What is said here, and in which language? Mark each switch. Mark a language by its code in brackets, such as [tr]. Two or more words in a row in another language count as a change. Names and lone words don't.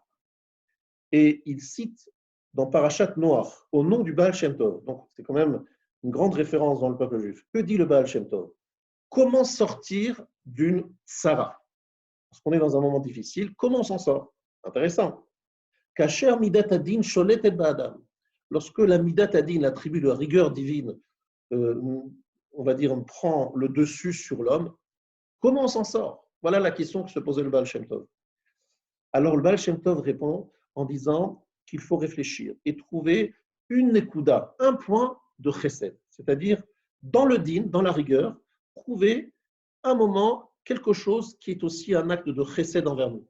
[fr] Et il cite dans Parashat Noach, au nom du Baal Shem Tov, donc c'est quand même une grande référence dans le peuple juif. Que dit le Baal Shem Tov? Comment sortir d'une Sarah? Parce qu'on est dans un moment difficile, comment on s'en sort? Intéressant. [he] Kacher midat adin sholetet ba'adam. [fr] Lorsque la [he] midat adin, [fr] l'attribut de la rigueur divine, on va dire, on prend le dessus sur l'homme, comment on s'en sort? Voilà la question que se posait le Baal Shem Tov. Alors le Baal Shem Tov répond en disant qu'il faut réfléchir et trouver une nekuda, un point de chesed, c'est-à-dire dans le din, dans la rigueur, trouver un moment, quelque chose qui est aussi un acte de chesed envers nous.